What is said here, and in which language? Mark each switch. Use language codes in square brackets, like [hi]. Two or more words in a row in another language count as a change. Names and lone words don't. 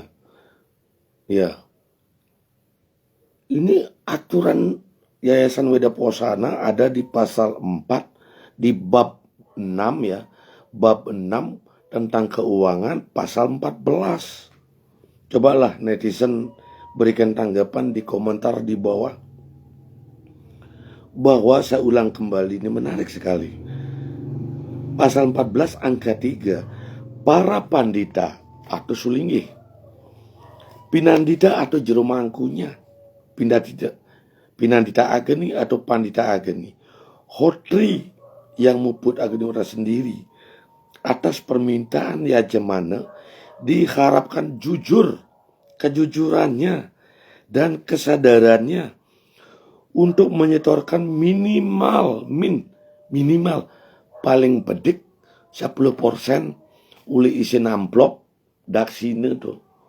[id] Ya, ini aturan Yayasan Weda Posana ada di pasal 4 di bab 6 ya, bab 6 tentang keuangan pasal 14. Cobalah netizen berikan tanggapan di komentar di bawah. bahwa saya ulang kembali, ini menarik sekali. Pasal 14 angka 3, para pandita atau sulinggih, pinandita atau jero mangkunya, pinandita ageni atau pandita ageni, hotri yang muput ageni orang sendiri, atas permintaan yajamana diharapkan jujur, kejujurannya dan kesadarannya untuk menyetorkan minimal paling [ban] pedik 10% uli isi amplop daksine tuh.